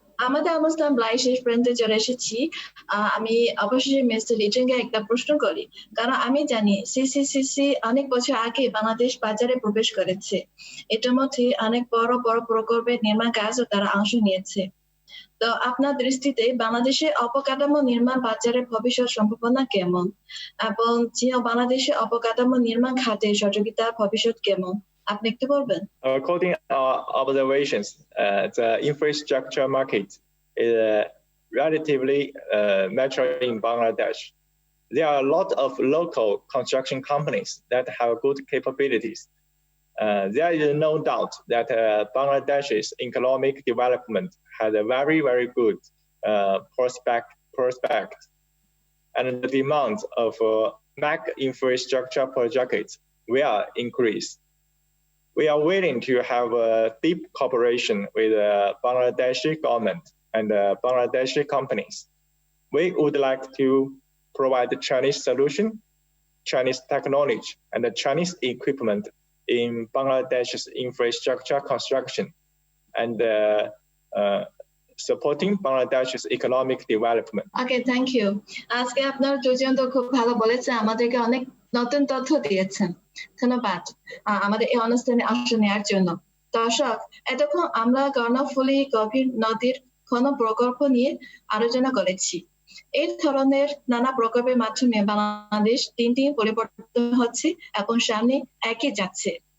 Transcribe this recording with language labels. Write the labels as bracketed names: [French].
[Bangla] আমাদের অনুষ্ঠান প্রায় শেষ পর্যন্ত চলে এসেছি। আমি অবশ্যই মিস্টার লিজনকে একটা প্রশ্ন করি, কারণ আমি জানি সিসিসিসি অনেক বছর আগে বাংলাদেশ বাজারে প্রবেশ করেছে। এটার মধ্যে অনেক বড় বড় প্রকল্পের নির্মাণ কাজও তারা অংশ নিয়েছে। তো আপনার দৃষ্টিতে বাংলাদেশে অবকাঠামো নির্মাণ বাজারের ভবিষ্যৎ সম্ভাবনা কেমন এবং বাংলাদেশে অবকাঠামো নির্মাণ খাতে সহযোগিতা ভবিষ্যৎ কেমন আপনি একটু বলবেন? [English] According to our observations, the infrastructure market is relatively mature in Bangladesh. There are a lot of local construction companies that have good capabilities. There is no doubt that Bangladesh's economic development has a very, very good prospect, and the demand of mega infrastructure projects will increase. We are willing to have a deep cooperation with the Bangladeshi government and Bangladeshi companies. We would like to provide the Chinese solution, Chinese technology, and the Chinese equipment in Bangladesh's infrastructure construction and supporting Bangladesh's economic development. Okay, thank you. [Bangla] আজকে আপনার দুজন তো খুব ভালো বলেছে, আমাদেরকে অনেক নতুন তথ্য দিয়েছেন। ধন্যবাদ আমাদের এই অনুষ্ঠানে অংশ নেওয়ার জন্য। দর্শক, এতক্ষণ আমরা কর্ণফুলী গভীর নদীর ঘন প্রকল্প নিয়ে আলোচনা করেছি। এই ধরনের নানা প্রকল্পের মাধ্যমে বাংলাদেশ দিন দিন পরিবর্তন হচ্ছে এবং সামনে এগিয়ে যাচ্ছে।